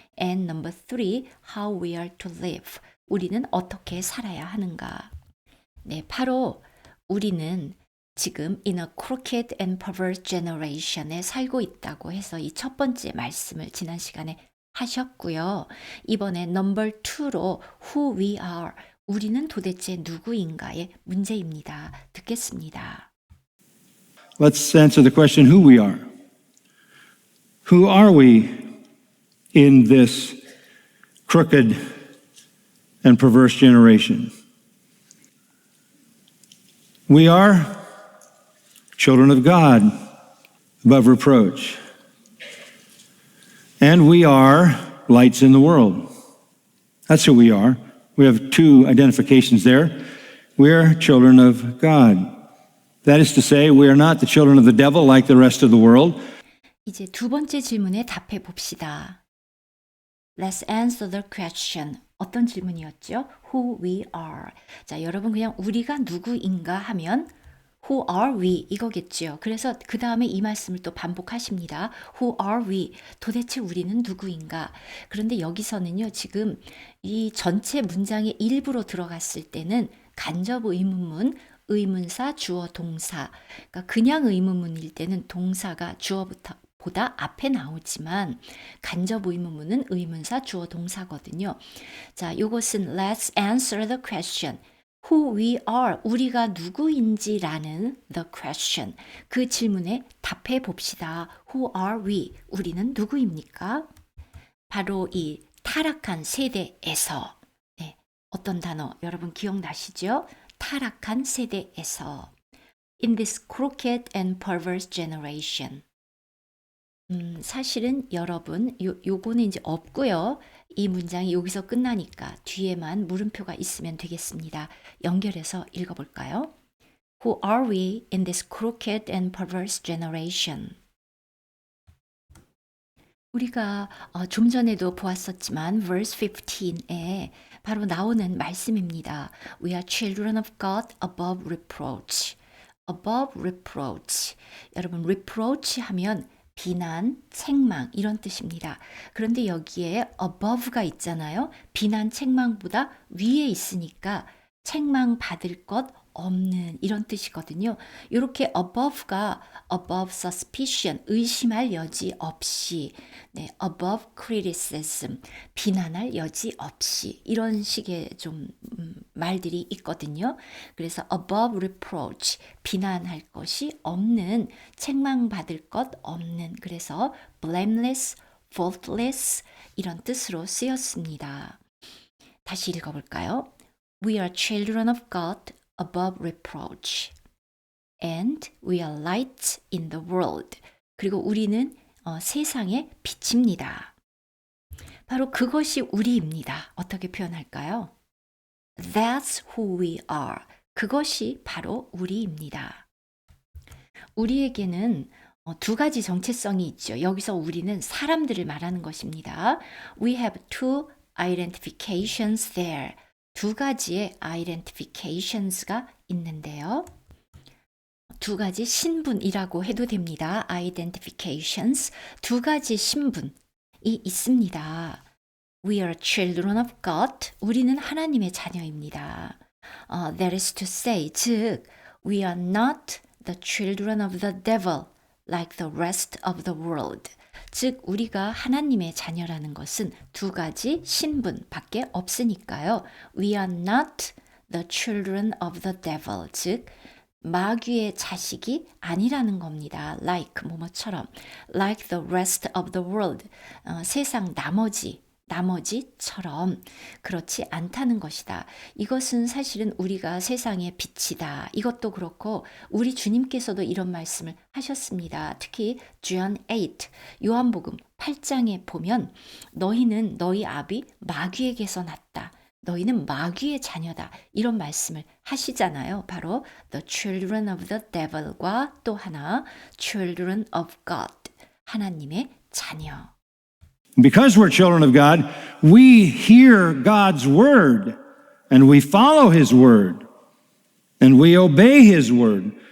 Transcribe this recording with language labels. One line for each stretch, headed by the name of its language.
English: And number three, how we are to live.
Korean: 우리는 어떻게 살아야 하는가. 네, 바로 우리는 지금
English: in a crooked and perverse generation
Korean: 에 살고 있다고 해서 이 첫 번째 말씀을 지난 시간에 하셨고요. 이번에 number 2로
English: who we are,
Korean: 우리는 도대체 누구인가의 문제입니다. 듣겠습니다.
English: Let's answer the question who we are. Who are we in this crooked and perverse generation? We are children of God, above reproach. And we are lights in the world. That's who we are. We have two identifications there. We are children of God. That is to say, we are not the children of the devil like the rest of the world.
Korean: 이제 두 번째 질문에 답해 봅시다.
English: Let's answer the question.
Korean: 어떤 질문이었죠?
English: Who we are.
Korean: 자, 여러분 그냥 우리가 누구인가 하면
English: Who are we?
Korean: 이거겠죠. 그래서 그 다음에 이 말씀을 또 반복하십니다.
English: Who are we?
Korean: 도대체 우리는 누구인가? 그런데 여기서는요, 지금 이 전체 문장의 일부로 들어갔을 때는 간접 의문문, 의문사, 주어, 동사. 그러니까 그냥 의문문일 때는 동사가 주어부터 보다 앞에 나오지만 간접 의문문은 의문사, 주어, 동사거든요. 자, 이것은
English: let's answer the question. Who we are,
Korean: 우리가 누구인지라는
English: the question,
Korean: 그 질문에 답해 봅시다.
English: Who are we?
Korean: 우리는 누구입니까? 바로 이 타락한 세대에서, 네, 어떤 단어 여러분 기억나시죠? 타락한 세대에서
English: in this crooked and perverse generation.
Korean: 사실은 여러분 요거는 이제 없고요. 이 문장이 여기서 끝나니까 뒤에만 물음표가 있으면 되겠습니다. 연결해서 읽어볼까요?
English: Who are we in this crooked and perverse generation?
Korean: 우리가 좀 전에도 보았었지만 verse 15에 바로 나오는 말씀입니다.
English: We are children of God above reproach. above reproach.
Korean: 여러분 reproach 하면 비난, 책망 이런 뜻입니다. 그런데 여기에 above가 있잖아요. 비난, 책망보다 위에 있으니까 책망 받을 것 없는 이런 뜻이거든요. 이렇게 above가
English: above suspicion,
Korean: 의심할 여지 없이, 네,
English: above criticism,
Korean: 비난할 여지 없이 이런 식의 좀 말들이 있거든요. 그래서
English: above reproach,
Korean: 비난할 것이 없는, 책망받을 것 없는, 그래서
English: blameless, faultless
Korean: 이런 뜻으로 쓰였습니다. 다시 읽어볼까요?
English: We are children of God above reproach. And we are lights in the world.
Korean: 그리고 우리는 세상의 빛입니다. 바로 그것이 우리입니다. 어떻게 표현할까요?
English: That's who we are.
Korean: 그것이 바로 우리입니다. 우리에게는 두 가지 정체성이 있죠. 여기서 우리는 사람들을 말하는 것입니다.
English: We have two identifications there.
Korean: 두 가지의 identifications가 있는데요. 두 가지 신분이라고 해도 됩니다.
English: identifications.
Korean: 두 가지 신분이 있습니다.
English: We are children of God.
Korean: 우리는 하나님의 자녀입니다.
English: That is to say,
Korean: 즉,
English: we are not the children of the devil like the rest of the world.
Korean: 즉, 우리가 하나님의 자녀라는 것은 두 가지 신분밖에 없으니까요.
English: We are not the children of the devil.
Korean: 즉, 마귀의 자식이 아니라는 겁니다.
English: like
Korean: 뭐뭐처럼
English: like the rest of the world.
Korean: 세상 나머지처럼 그렇지 않다는 것이다. 이것은 사실은 우리가 세상의 빛이다. 이것도 그렇고 우리 주님께서도 이런 말씀을 하셨습니다. 특히 John 8, 요한복음 8장에 보면 너희는 너희 아비 마귀에게서 났다. 너희는 마귀의 자녀다. 이런 말씀을 하시잖아요. 바로
English: the children of the devil
Korean: 과 또 하나
English: children of God.
Korean: 하나님의 자녀.
English: Because we're children of God, we hear God's word and we follow his word and we obey his word.